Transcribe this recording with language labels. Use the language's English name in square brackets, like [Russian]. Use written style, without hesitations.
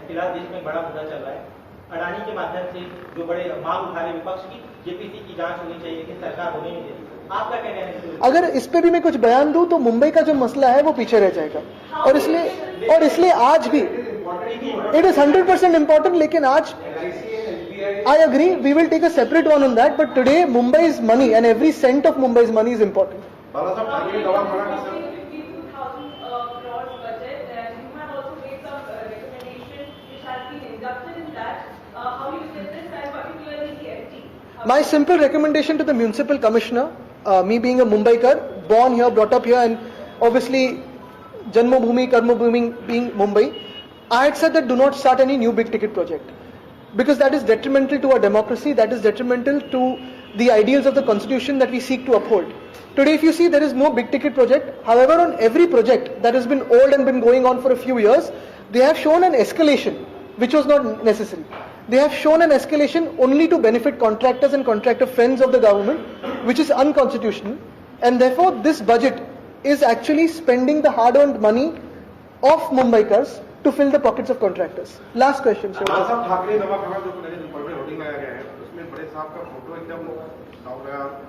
[Hindi] फिलहाल देश में बड़ा मुद्दा चल रहा है अडानी के माध्यम से जो बड़े मांग उठा रहे विपक्ष की, जेपीसी की जांच होनी चाहिए, लेकिन सरकार होने नहीं देती। आपका क्या कहना है? अगर इस पे भी मैं कुछ बयान दूं तो मुंबई का जो मसला है वो पीछे रह जाएगा, और इसलिए आज भी [English] It is 100% important. [Hindi] लेकिन आज [English] I agree, we will take a separate one on that, but today Mumbai's money and every cent of Mumbai's money is important. [Hindi] बाला साहब ठाकरे गवाह माना कि sir [English] 52,000 crores budget, and you have also made some recommendation which has been inducted in that. How you said this, and particularly the FT. My simple recommendation to the municipal commissioner, me being a Mumbaikar, born here, brought up here, and obviously Janmabhoomi, Karmabhoomi being Mumbai, I had said that do not start any new big ticket project, because that is detrimental to our democracy, that is detrimental to the ideals of the constitution that we seek to uphold. Today if you see, there is no big ticket project. However, on every project that has been old and been going on for a few years, they have shown an escalation which was not necessary. They have shown an escalation only to benefit contractors and contractor friends of the government, which is unconstitutional, and therefore this budget is actually spending the hard-earned money of Mumbaikars to fill the pockets of contractors. Last question, sir. [Hindi] बाला साहब ठाकरे दवाखाना जो पहले ऊपर में hoarding लगाया गया है, उसमें बड़े साहब का फोटो एकदम साफ गया।